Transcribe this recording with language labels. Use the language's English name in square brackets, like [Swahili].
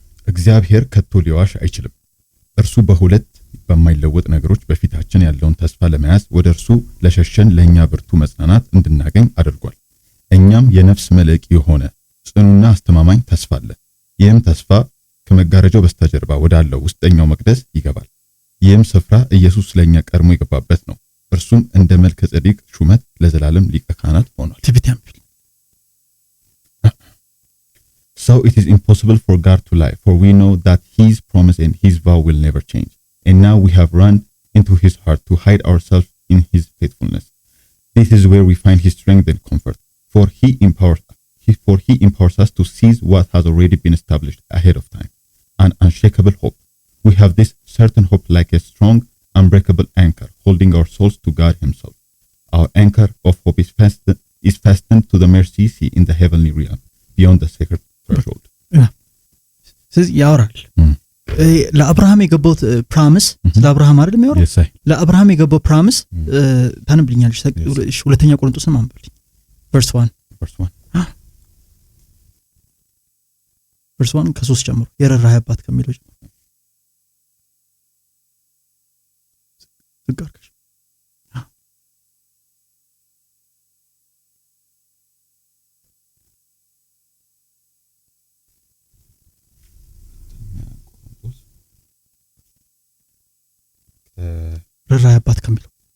[Amharic] እግዚአብሔር ከቶ ሊዋሽ አይችልም እርሱ በሁለት በማይለወጥ ነገሮች በፊታችን ያለውን ተስፋ ለመያዝ ወደ እርሱ ለሸሸን ለኛ ብርቱ መጽናናት እንድናገኝ አድርጓል እኛም የነፍስ መልእክ የሆነ ጽኑና አስተማማኝ ተስፋ አለ ይህም ተስፋ ከመጋረጃው በስተጀርባ ወዳለው ውስጠኛው መቅደስ ይገባል ይህም ስፍራ ኢየሱስ ለኛ ቀድሞ የገባበት ነው እርሱም እንደ መልከ ጼዴቅ ሹመት ለዘላለም ሊቀ ካህናት ሆኗል [English] So it is impossible for God to lie, for we know that his promise and his vow will never change. And now we have run into his heart to hide ourselves in his faithfulness. This is where we find his strength and comfort, for he empowers us to seize what has already been established ahead of time, an unshakable hope. We have this certain hope like a strong, unbreakable anchor holding our souls to God himself. Our anchor of hope is fastened to the mercy seat in the heavenly realm, beyond the sacred threshold. [Amharic] ስለዚህ ያወራል ለአብርሃም የገባው ፕራሚስ ስለ አብርሃም አይደል የሚያወራው ለአብርሃም የገባው ፕራሚስ ታነብልኛለሽ ሁለተኛ ቆሮንቶስን ማንበልኝ verse 1 ከ3 ጀምሮ የረራህ አባት ከሚለው ጀምሮ ትጋርከሽ የርህራሄ አባት ከሚለው